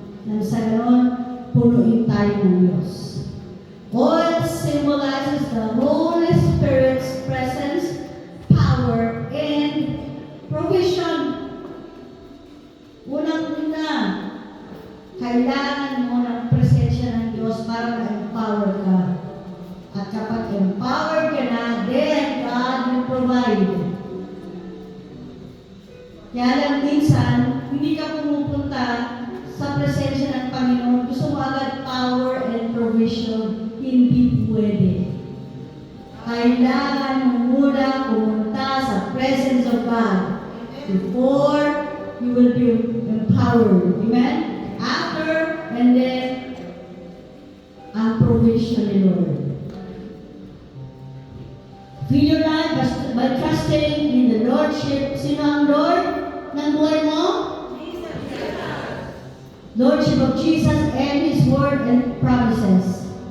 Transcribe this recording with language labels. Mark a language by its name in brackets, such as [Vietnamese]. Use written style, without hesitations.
[Filipino] Nang sa ganon, punuin tayo ng Diyos. [English] Oil symbolizes the Holy Spirit's presence, power, and provision. [Filipino] Unang-una, kailangan mo ng presensya ng Diyos para ma-empower ka. At kapag empowered ka na, [English] then God will provide. [Filipino] Kaya lang minsan, hindi ka pumupunta sa presensya ng Panginoon. Gusto mo agad [English] power and provision. [Filipino] Hindi pwede. Kailangan mo muna pumunta sa [English] presence of God before you will be empowered. Amen? After, and then, ang provision ni Lord. Fill your life by trusting in the Lordship. [Filipino] Sino ang Lord ng buhay mo? [English] Lordship of Jesus and His Word and promises.